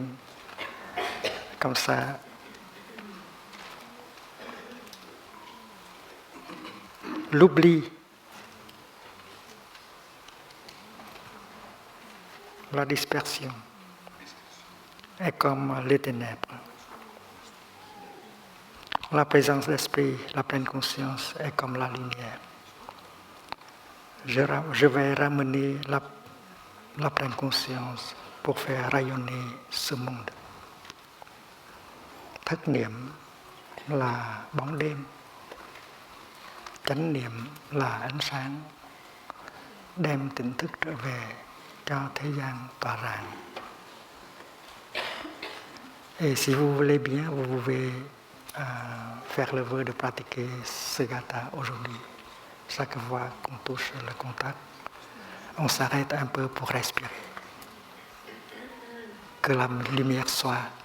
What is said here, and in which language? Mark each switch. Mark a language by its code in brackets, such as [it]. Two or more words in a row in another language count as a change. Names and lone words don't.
[fr] Comme ça, l'oubli, la dispersion est comme les ténèbres. La présence d'esprit, la pleine conscience est comme la lumière. Je vais ramener la pleine conscience pour faire rayonner ce monde. [vi] Thất niệm là bóng đêm, chánh niệm là ánh sáng, đem tỉnh thức trở về cho thế gian tỏa rạng. [fr] Et si vous voulez bien, vous pouvez faire le vœu de pratiquer ce gatha aujourd'hui. Chaque fois qu'on touche le contact, on s'arrête un peu pour respirer. Que la lumière soit.